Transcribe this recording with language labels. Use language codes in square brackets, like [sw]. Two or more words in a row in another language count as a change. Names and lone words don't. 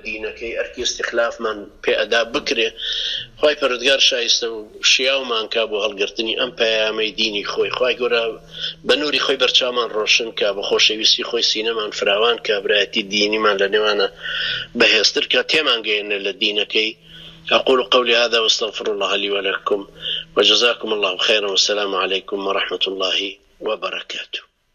[ckb] دینەکەی ئەرکی استیخلافمان پێ ئەدا بکرێ خوای پەروەردگار شایستە و شیاومان کا بۆ هەڵگرتنی ئەم پەیامەی دینی خۆی خوای گەورە بە نووری خۆی بەرچاومان ڕۆشن کا بە خۆشەویستی خۆی سینەمان فراوان کا برایەتی دینیمان لە نێوانە بەهێزتر کا تێمان گەیەنێ لە دینەکەی [ar] أقول قولي هذا واستغفر الله لي ولكم وجزاكم الله خيرا والسلام عليكم ورحمة الله وبركاته.